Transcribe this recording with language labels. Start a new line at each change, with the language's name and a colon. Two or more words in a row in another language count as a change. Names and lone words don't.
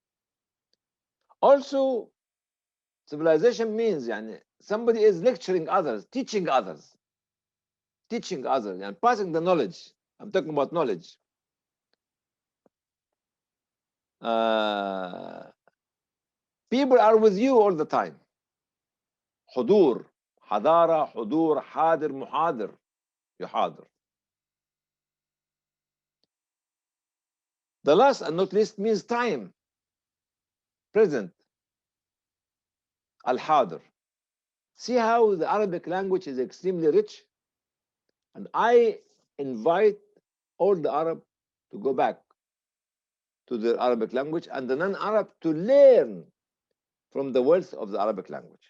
English: Also, civilization means somebody is lecturing others, teaching others, and passing the knowledge. I'm talking about knowledge. People are with you all the time.
Arabic: حضور, حضارة, حضور, حاضر, محاضر, يحاضر.
English: The last and not least means time, present, al-hadir. See how the Arabic language is extremely rich? And I invite all the Arab to go back to the Arabic language and the non-Arab to learn from the wealth of the Arabic language.